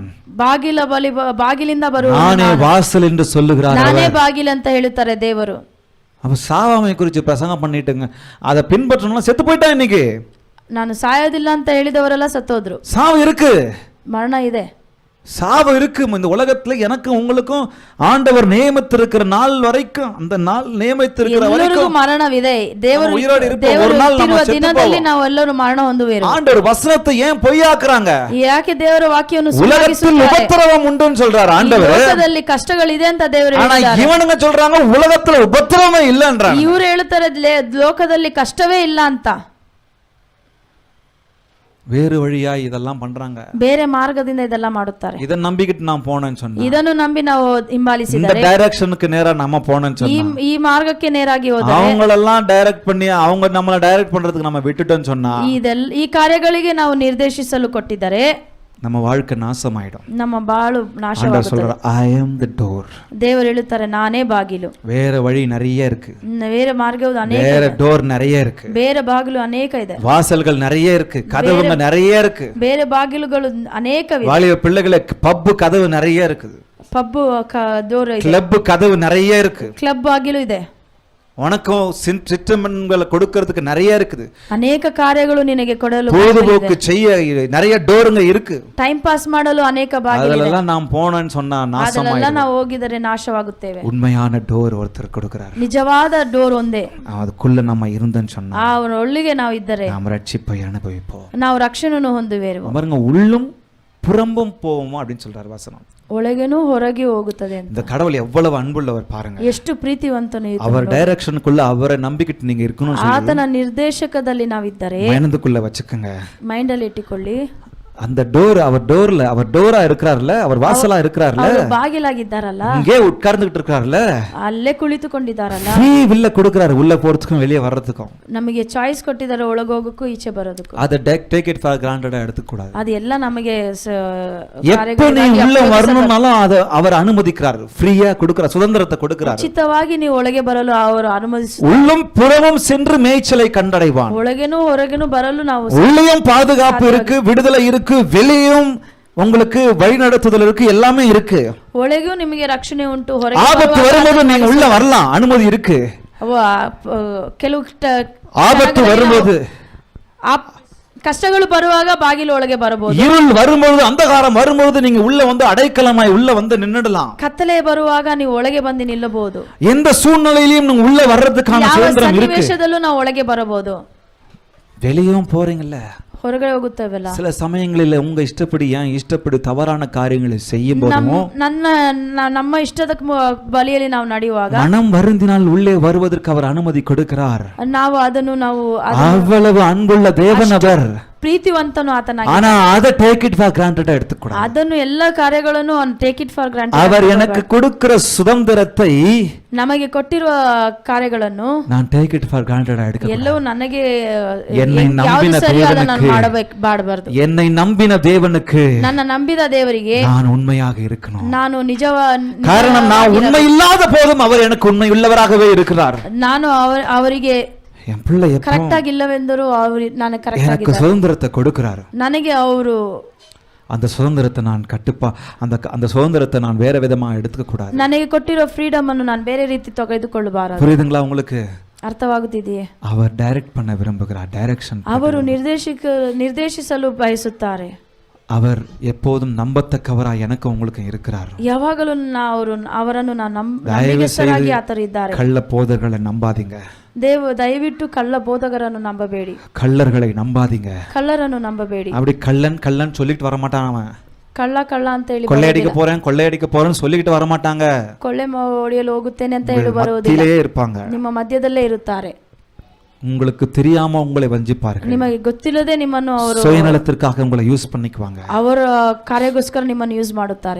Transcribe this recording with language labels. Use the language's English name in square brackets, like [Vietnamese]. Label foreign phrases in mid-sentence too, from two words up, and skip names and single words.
[Kannada] ಬಾಗಿಲಿಂದ ಬರುವವರು [Tamil] நானே வாசல் என்று சொல்லுகிறார். [Kannada] ನಾನೇ ಬಾಗಿಲು ಅಂತ ಹೇಳುತ್ತಾರೆ ದೇವರು. [Tamil] அப்ப சாவாமை குறித்து பிரசங்கம் பண்ணிட்டுங்க, அதை பின்பற்றணும். செத்து போயிட்டா இன்னைக்கு. [Kannada] ನಾನು ಸಾಯೋದಿಲ್ಲ ಅಂತ ಹೇಳಿದವರೆಲ್ಲ ಸತ್ತೋದ್ರು. [Tamil] சாவு இருக்கு, [Kannada] ಮರಣ ಇದೆ, [Tamil] சாவு இருக்கு. இந்த உலகத்துல எனக்கும் உங்களுக்கும் ஆண்டவர் நியமித்திருக்கிற நாள் வரைக்கும், அந்த நாள் நியமித்திருக்கிற வரைக்கும் [Kannada] ಮರಣವಿದೆ. ದೇವರು [Tamil] உயிரோடு இருப்போம். ஒரு நாள் நம்ம செத்து [Kannada] ದಿನದಲ್ಲಿ [Tamil] போவோம். [Kannada] ನಾವು ಎಲ್ಲರೂ ಮರಣ ಹೊಂದುವೆವು. [Tamil] ஆண்டவர் வசனத்தை ஏன் பொய்யாக்குறாங்க? [Kannada] ಯಾಕೆ ದೇವರ ವಾಕ್ಯವನ್ನು [Tamil] உலகத்தில் உபத்திரவம் உண்டுன்னு சொல்றாரு ஆண்டவர். [Kannada] ಲೋಕದಲ್ಲಿ ಕಷ್ಟಗಳಿದೆ ಅಂತ ದೇವರು [Tamil] ஆனா [Kannada] ಹೇಳಿದ್ದಾರೆ. [Tamil] இவனுங்க சொல்றாங்க உலகத்துல உபத்திரவமே இல்லன்றாங்க. [Kannada] ಇವರು ಹೇಳ್ತಾರೆ ಲೋಕದಲ್ಲಿ ಕಷ್ಟವೇ ಇಲ್ಲ ಅಂತ. [Tamil] வேறு வழியா இதெல்லாம் பண்றாங்க. [Kannada] ಬೇರೆ ಮಾರ್ಗದಿಂದ ಇದೆಲ್ಲ ಮಾಡುತ್ತಾರೆ. [Tamil] இதை நம்பிக்கிட்டு நான் போனேன்னு சொன்னா, [Kannada] ಇದನ್ನು ನಂಬಿ ನಾವು [Tamil] இந்த [Kannada] ಹಿಂಬಾಲಿಸಿದರೆ, [Tamil] டைரக்ஷனுக்கு நேரா நம்ம போனேன்னு சொன்னா, [Kannada] ಈ ಮಾರ್ಗಕ್ಕೆ ನೇರಾಗಿ ಹೋದರೆ, [Tamil] அவங்களெல்லாம் டைரக்ட் பண்ணி அவங்க நம்மள டைரக்ட் பண்றதுக்கு நம்ம விட்டுட்டோம்னு சொன்னா, [Kannada] ಈ ಕಾರ್ಯಗಳಿಗೆ ನಾವು ನಿರ್ದೇಶಿಸಲು ಕೊಟ್ಟಿದ್ದಾರೆ, [Tamil] நம்ம வாழ்க்கை நாசமாயிடும். [Kannada] ನಮ್ಮ ಬಾಳು ನಾಶವಾಗುತ್ತದೆ. [English] சொல்ற I am the door. [Kannada] ದೇವರು ಹೇಳುತ್ತಾರೆ ನಾನೇ ಬಾಗಿಲು. [Tamil] வேற வழி நிறைய இருக்கு, [Kannada] ಬೇರೆ ಮಾರ್ಗವು ಅನೇಕ [Tamil] வேற [Kannada] ಇದೆ, [Tamil] டோர் நிறைய இருக்கு, [Kannada] ಬೇರೆ ಬಾಗಿಲು ಅನೇಕ ಇದೆ, [Tamil] வாசல்கள் நிறைய இருக்கு, கதவுங்க நிறைய இருக்கு, [Kannada] ಬೇರೆ ಬಾಗಿಲುಗಳು ಅನೇಕವಿದೆ. [Tamil] வாலிப பிள்ளைகளை பப் கதவு நிறைய இருக்குது, [English] pub door ಇದೆ, [Tamil] கிளப் கதவு நிறைய இருக்கு, [Kannada] ಕ್ಲಬ್ ಬಾಗಿಲು ಇದೆ, [Tamil] உனக்கும் சிற்றமன்களை கொடுக்கிறதுக்கு நிறைய இருக்குது, [Kannada] ಅನೇಕ ಕಾರ್ಯಗಳು ನಿನಗೆ ಕೊಡಲು, [Tamil] பொழுதுபோக்கு செய்ய நிறைய டோருங்க இருக்கு. [English] time pass [Kannada] ಮಾಡಲು ಅನೇಕ ಬಾಗಿಲು ಇದೆ. [Tamil] அதெல்லாம் நாம் போனேன்னு சொன்னா [Kannada] ಅದೆಲ್ಲ [Tamil] நாசமாயிடும். [Kannada] ನಾವು ಹೋಗಿದರೆ ನಾಶವಾಗುತ್ತೇವೆ. [Tamil] உண்மையான டோர் ஒருத்தர் கொடுக்கிறார். [Kannada] ನಿಜವಾದ ಡೋರ್ ಒಂದೇ. [Tamil] அதுக்குள்ள நம்ம இருந்தோன்னு சொன்னா [Kannada] ಅವನ ಒಳ್ಳಿಗೆ ನಾವು ಇದ್ದರೆ [Tamil] நாம் ரட்சிப்பை அனுபவிப்போம். [Kannada] ನಾವು ರಕ್ಷಣೆಯನ್ನು ಹೊಂದುವೆವು. [Tamil] பாருங்க, உள்ளும் புறம்பும் போவோமா அப்படின்னு சொல்றாரு வசனம். [Kannada] ಒಳಗೇನೂ ಹೊರಗೆ ಹೋಗುತ್ತದೆ ಅಂತ. [Tamil] இந்த கடவுள் எவ்வளவு அன்புள்ளவர் பாருங்க. [Kannada] ಎಷ್ಟು ಪ್ರೀತಿವಂತನು [Tamil] அவர் டைரக்ஷனுக்குள்ள அவரை நம்பிக்கிட்டு நீங்க இருக்கணும். [Kannada] ಆತನ ನಿರ್ದೇಶಕದಲ್ಲಿ ನಾವಿದ್ದರೆ [Tamil] மனதுக்குள்ள வச்சுக்கோங்க, [Kannada] ಮೈಂಡ್ ಅಲ್ಲಿ ಇಟ್ಟುಕೊಳ್ಳಿ. [Tamil] அந்த டோர், அவர் டோரா இருக்கிறார்ல, அவர் வாசலா இருக்கிறார்ல, [Kannada] ಅವರು ಬಾಗಿಲಾಗಿದ್ದಾರಲ್ಲ, [Tamil] இங்கே உட்கார்ந்துகிட்டு இருக்கார்ல, [Kannada] ಅಲ್ಲೇ ಕುಳಿತುಕೊಂಡಿದ್ದಾರಲ್ಲ, [English] free will [Tamil] கொடுக்கிறாரு உள்ள போறதுக்கும் வெளியே வர்றதுக்கும். [Kannada] ನಮಗೆ ಚಾಯ್ಸ್ ಕೊಟ್ಟಿದ್ದಾರೆ ಒಳಗೋಗಕ್ಕೂ ಈಚೆ ಬರೋದಕ್ಕೂ. [English] அதை take it for granted [Tamil] எடுத்துக்க கூடாது. [Kannada] ಅದು ಎಲ್ಲ ನಮಗೆ [Tamil] எப்ப நீ உள்ள வரணும்னாலும் அதை அவர் அனுமதிக்கிறார், ஃப்ரீயா கொடுக்கிறார், சுதந்திரத்தை கொடுக்கிறார். [Kannada] ಉಚಿತವಾಗಿ ನೀವು ಒಳಗೆ ಬರಲು ಅವರು ಅನುಮತಿಸುತ್ತಾರೆ. [Tamil] உள்ளும் புறமும் சென்று மேய்ச்சலை கண்டடைவான். [Kannada] ಒಳಗೇನೂ ಹೊರಗೇನೂ ಬರಲು ನಾವು [Tamil] உள்ளேயும் பாதுகாப்பு இருக்கு, விடுதலை இருக்கு, வெளியும் உங்களுக்கு வழிநடத்துதல் இருக்கு, எல்லாமே இருக்கு. [Kannada] ಒಳಗೂ ನಿಮಗೆ ರಕ್ಷಣೆ ಉಂಟು, ಹೊರಗೆ [Tamil] ஆபத்து வரும்போது நீங்க உள்ள வரலாம், அனுமதி இருக்கு. [Kannada] ಕೆಲವು [Tamil] ஆபத்து வரும்போது, [Kannada] ಕಷ್ಟಗಳು ಬರುವಾಗ ಬಾಗಿಲು ಒಳಗೆ ಬರಬಹುದು. [Tamil] இருள் வரும்போது, அந்தகாரம் வரும்போது நீங்க உள்ள வந்து அடைக்கலமாய் உள்ள வந்து நின்னுடலாம். [Kannada] ಕತ್ತಲೆ ಬರುವಾಗ ನೀವು ಒಳಗೆ ಬಂದು ನಿಲ್ಲಬಹುದು. [Tamil] எந்த சூழ்நிலையிலும் நீங்க உள்ள வர்றதுக்கான சுதந்திரம் இருக்கு. [Kannada] ಸನ್ನಿವೇಶದಲ್ಲೂ ನಾವು ಒಳಗೆ ಬರಬಹುದು. [Tamil] வெளியும் போறீங்கல்ல, [Kannada] ಹೊರಗಡೆ ಹೋಗುತ್ತೇವಲ್ಲ, [Tamil] சில சமயங்களில் உங்க இஷ்டப்படி ஏன் இஷ்டப்படி தவறான காரியங்களை செய்யும் போதும் [Kannada] ನಮ್ಮ ಇಷ್ಟದ ಬಲಿಯಲ್ಲಿ ನಾವು ನಡೆಯುವಾಗ [Tamil] மனம் வருந்தினால் உள்ளே வருவதற்கு அவர் அனுமதி கொடுக்கிறார். [Kannada] ನಾವು [Tamil] அவ்வளவு அன்புள்ள தேவன் அவர். [Kannada] ಪ್ರೀತಿವಂತನು ಆತನಾಗಿ, [Tamil] ஆனா அதை [English] take it for granted எடுத்துக்கூடாது. [Kannada] ಅದನ್ನು ಎಲ್ಲ ಕಾರ್ಯಗಳನ್ನು [English] take it for granted. [Tamil] அவர் எனக்கு கொடுக்கிற சுதந்திரத்தை [Kannada] ನಮಗೆ ಕೊಟ್ಟಿರುವ ಕಾರ್ಯಗಳನ್ನು [English] நான் take it for granted எடுக்க, [Kannada] ಎಲ್ಲವೂ ನನಗೆ [Tamil] என்னை நம்பின தேவனுக்கு, [Kannada] ಮಾಡಬಾರದು. [Tamil] என்னை நம்பின தேவனுக்கு, [Kannada] ನನ್ನ ನಂಬಿದ ದೇವರಿಗೆ [Tamil] நான் உண்மையாக இருக்கணும். [Kannada] ನಾನು [Tamil] காரணம் நான் உண்மை இல்லாத போதும் அவர் எனக்கு உண்மை உள்ளவராகவே இருக்கிறார். [Kannada] ನಾನು ಅವರಿಗೆ [Tamil] என் பிள்ளை [Kannada] ಕರೆಕ್ಟ್ ಆಗಿಲ್ಲವೆಂದರೂ ನಾನು ಕರೆಕ್ಟ್ [Tamil] எனக்கு சுதந்திரத்தை கொடுக்கிறார். [Kannada] ನನಗೆ ಅವರು [Tamil] அந்த சுதந்திரத்தை நான் அந்த சுதந்திரத்தை நான் வேற விதமா எடுத்துக்க கூடாது. [Kannada] ನನಗೆ ಕೊಟ್ಟಿರೋ ಫ್ರೀಡಮ್ ಅನ್ನು ನಾನು ಬೇರೆ ರೀತಿ ತೆಗೆದುಕೊಳ್ಳಬಾರದು. [Tamil] புரியுதுங்களா உங்களுக்கு? [Kannada] ಅರ್ಥವಾಗುತ್ತಿದೆಯೇ? [Tamil] அவர் டைரக்ட் பண்ண விரும்புகிறார். டைரக்ஷன் [Kannada] ಅವರು ನಿರ್ದೇಶಿಸಲು ಬಯಸುತ್ತಾರೆ. [Tamil] அவர் எப்போதும் நம்பத்தக்கவராய் எனக்கு உங்களுக்கு இருக்கிறார். [Kannada] ಯಾವಾಗಲೂ ಅವರನ್ನು ನಂಬಿಗಸ್ತರಾಗಿ ಆತರಿದ್ದಾರೆ. [Tamil] கள்ள போதகர்களை நம்பாதீங்க. [Kannada] ದಯವಿಟ್ಟು ಕಳ್ಳ ಬೋಧಕರನ್ನು ನಂಬಬೇಡಿ. [Tamil] கள்ளர்களை நம்பாதீங்க. [Kannada] ಕಳ್ಳರನ್ನು ನಂಬಬೇಡಿ. [Tamil] அப்படி கள்ளன் சொல்லிட்டு வர மாட்டான். அவன் [Kannada] ಕಳ್ಳ ಅಂತ ಹೇಳಿ [Tamil] கொள்ளையடிக்க போறேன்னு சொல்லிட்டு வர மாட்டாங்க. [Kannada] ಕೊಳ್ಳೆ ಹೊಡೆಯಲು ಹೋಗುತ್ತೇನೆ ಅಂತ ಹೇಳಿ ಬರುವುದಿಲ್ಲ. [Tamil] இருப்பாங்க, [Kannada] ನಿಮ್ಮ ಮಧ್ಯದಲ್ಲೇ ಇರುತ್ತಾರೆ. [Tamil] உங்களுக்கு தெரியாம உங்களை வஞ்சிப்பார்கள். [Kannada] ನಿಮಗೆ ಗೊತ್ತಿಲ್ಲದೆ ನಿಮ್ಮನ್ನು ಅವರು [Tamil] சுயநலத்திற்காக உங்களை யூஸ் பண்ணிக்குவாங்க. [Kannada] ಅವರ ಕಾರ್ಯಕ್ಕೋಸ್ಕರ ನಿಮ್ಮನ್ನು ಯೂಸ್ ಮಾಡುತ್ತಾರೆ.